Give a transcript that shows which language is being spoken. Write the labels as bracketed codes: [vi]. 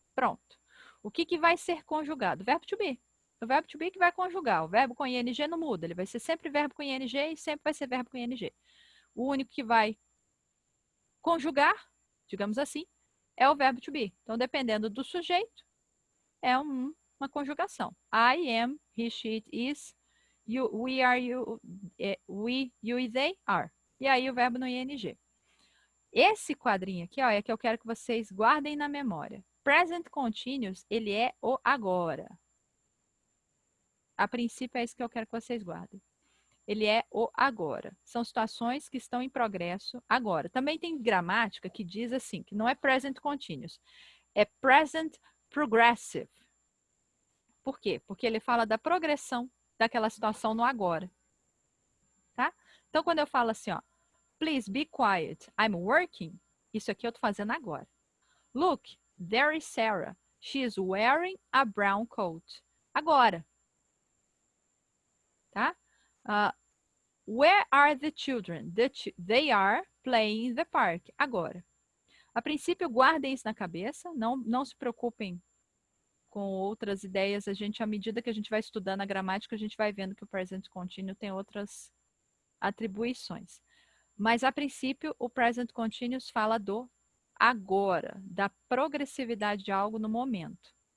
[pt] Pronto. O que vai ser conjugado? Verbo to be. O verbo to be que vai conjugar. O verbo com ing não muda. Ele vai ser sempre verbo com ing e sempre vai ser verbo com ing. O único que vai conjugar, digamos assim, é o verbo to be. Então, dependendo do sujeito, é uma conjugação. [en] I am, he, she, it is, you, we, are, you, we, you e they are. [pt] E aí o verbo no ing. Esse quadrinho aqui, ó, é que eu quero que vocês guardem na memória. Present continuous, ele é o agora. A princípio é isso que eu quero que vocês guardem. Ele é o agora. São situações que estão em progresso agora. Também tem gramática que diz assim, que não é present continuous, é present progressive. Por quê? Porque ele fala da progressão daquela situação no agora. Tá? Então, quando eu falo assim, ó, [en] please be quiet, I'm working, [pt] isso aqui eu tô fazendo agora. [en] Look, there is Sarah. She is wearing a brown coat. [pt] Agora. Tá? [en] Where are the children? They are playing in the park. [pt] Agora. A princípio, guardem isso na cabeça. Não se preocupem com outras ideias. À medida que a gente vai estudando a gramática, a gente vai vendo que o present continuous tem outras atribuições. Mas, a princípio, o present continuous fala do agora, da progressividade de algo no momento.